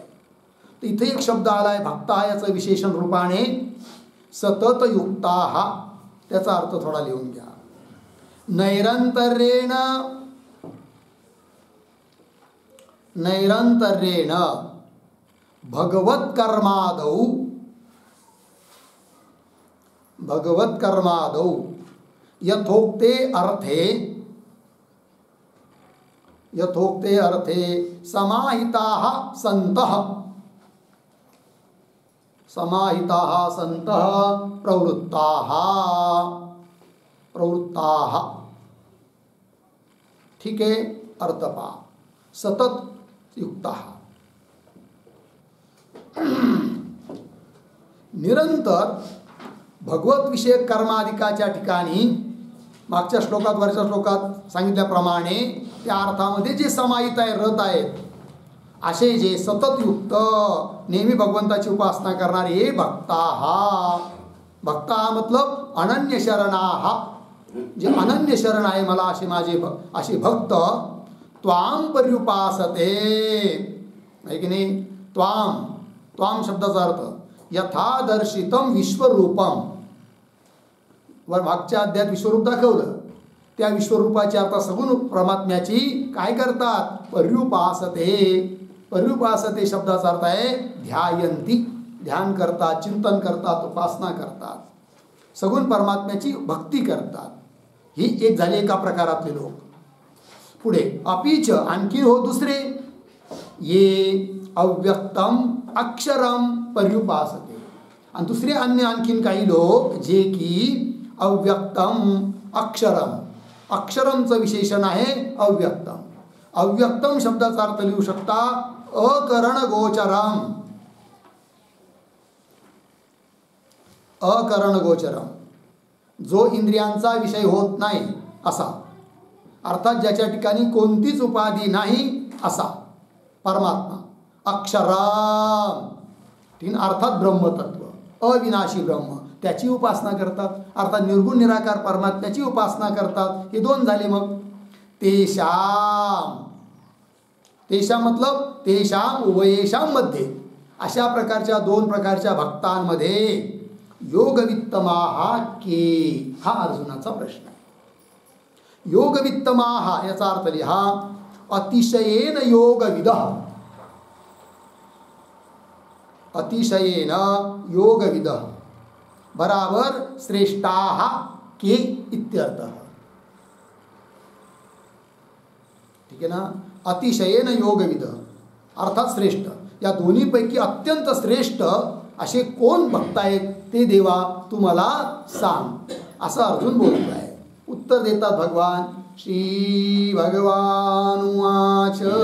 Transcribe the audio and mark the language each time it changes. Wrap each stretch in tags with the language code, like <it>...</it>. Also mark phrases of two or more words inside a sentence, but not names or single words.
<mr>तर इथे एक शब्द आला आहे भक्ता याचं विशेषण रूपाने सततयुक्ताः. त्याचा अर्थ थोडा लिहून घ्या.</mr> <sa>नैरंतर्येण नैरंतर्येण भगवत्कर्मादौ यथोक्ते अर्थे समाहिताः सन्तः प्रवृत्ताः.</sa> <mr>ठीक आहे. अर्थपा</mr> <sa>सतत युक्ताः</sa> <mr>निरंतर भगवत विषयक कर्माधिकाच्या ठिकाणी मागच्या श्लोकात वरच्या श्लोकात सांगितल्याप्रमाणे त्या अर्थामध्ये जे समाहित आहे रत आहेत असे जे सतत युक्त नेहमी भगवंताची उपासना करणारे हे भक्ता मतलब</mr> <sa>अनन्य शरणाः.</sa> <mr>जे अनन्य शरण आहे मला असे माझे असे भक्त</mr> <sa>त्वां पर्युपासते.</sa> <mr>आहे की नाही. त्वां शब्दाचा अर्थ</mr> <sa>यथादर्शितम विश्वरूपम.</sa> <mr>वर मागच्या अध्यायात विश्वरूप दाखवलं. त्या विश्वरूपाची आता सगुण परमात्म्याची काय करतात पर्युपासते शब्दाचा अर्थ आहे ध्यायंती. ध्यान करतात, चिंतन करतात, उपासना करतात, सगुण परमात्म्याची भक्ती करतात. ही एक झाली एका प्रकारातले लोक. पुढे अपीच आणखी हो दुसरे</mr> <sa>ये अव्यक्तम अक्षरम पर्युपासते.</sa> <mr>आणि दुसरे अन्य आणखीन काही लोक जे की</mr> <sa>अव्यक्तम अक्षरम,</sa> <mr>अक्षरमचं विशेषण आहे अव्यक्तम. अव्यक्तम शब्दाचा अर्थ लिहू शकता</mr> <sa>अकरण गोचरम. अकरण गोचरम,</sa> <mr>जो इंद्रियांचा विषय होत नाही असा, अर्थात ज्याच्या ठिकाणी कोणतीच उपाधी नाही असा परमात्मा. अक्षराम, तीन अर्थात ब्रह्मतत्व, अविनाशी ब्रह्म, त्याची उपासना करतात. अर्थात निर्गुण निराकार परमात्म्याची उपासना करतात. हे दोन झाले. मग तेषाम, तेषाम मतलब</mr> <sa>तेषाम उभयेषाम</sa> <mr>मध्ये, अशा प्रकारच्या दोन प्रकारच्या भक्तांमध्ये</mr> <sa>योगवित्तमाहा के,</sa> <mr>हा अर्जुनाचा प्रश्न आहे. योगवित्तमाहा याचा अर्थ लिहा</mr> <sa>अतिशयेन योगविदः. अतिशयेन योगविदः बराबर श्रेष्ठाः के इत्यर्थः.</sa> <mr>ठीक आहे ना.</mr> <sa>अतिशयेन योगविदः</sa> <mr>अर्थात श्रेष्ठ. या दोन्हीपैकी अत्यंत श्रेष्ठ असे कोण भक्त आहेत ते देवा तू मला सांग, असं अर्जुन बोलत आहे. उत्तर देतात भगवान.</mr> <sa>श्री भगवान उवाच.</sa>